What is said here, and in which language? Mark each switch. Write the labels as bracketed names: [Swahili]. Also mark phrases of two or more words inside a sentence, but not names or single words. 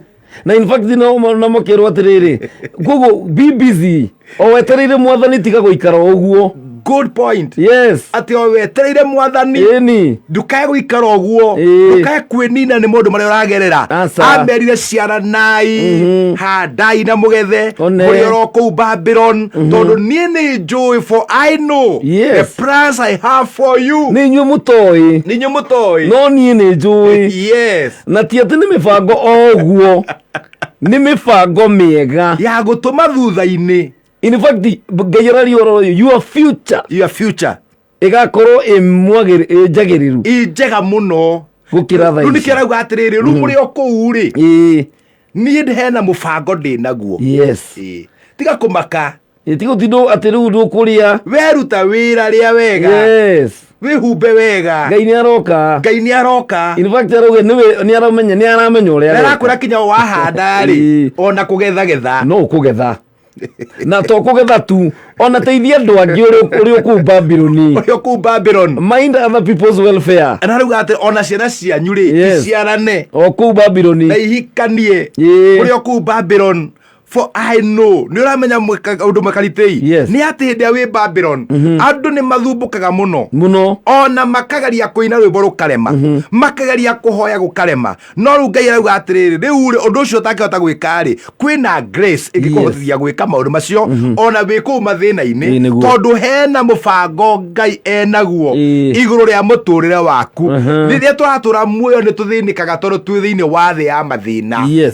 [Kikuyu] na [English] in fact [Kikuyu] no mokirwo atiriri gugu be busy o wetereire mwathani tiga guikara uguo. [English] Good point. [Kikuyu] Ati o wetereire mwathani ndukae guikara uguo ndukae kwinina ni mundu maria uragerera amerire ciaranai handai na mugethe muri oro kuu Babylon tondu nie ni njui [English] for I know the plans I have for you. [Kikuyu] Ni nyu mutoi no nie ni njui na ti ati ni mibango oguo ni mibango miega ya gutuma thutha-ini. [English] In fact, your future [Kikuyu] igakorwo njagiriru njega muno gukira thaa ici. Ni kirauga atiriri ru muri o kuu ri ni hena mubango ndinaguo tiga kumaka tiga utindo ati riu ndukuria weruta wira ria wega wihumbe wega Ngai ni aroka [English] in fact [Kikuyu] arauge ni aramenya uria arakura kinya wahanda ri ona kugetha no kugetha na to kugetha tu ona teithia andu angi uri ku Babylon [English] mind other people's welfare [Kikuyu] na rauga ati ona ciana cianyu ri ciarane o ku Babylon na ihikanie uri ku Babylon [English] for I know [Kikuyu] ni uramenya undu Makariti ni ati hindi wi Babylon andu ni mathumbukaga muno ona makagaria kuina rwimbo rukarema makagaria kuhoya gukarema no ru Ngai arauga atiriri riu ri undu ucio utakihota gwika ri kwina grace ingikuhotithia gwika maundu macio ona wi kuu mathina-ini tondu hena mubango Ngai enaguo iguru ria muturire waku riria turatura muoyo ni tuthinikaga tondu twi thiini wa thi ya mathina.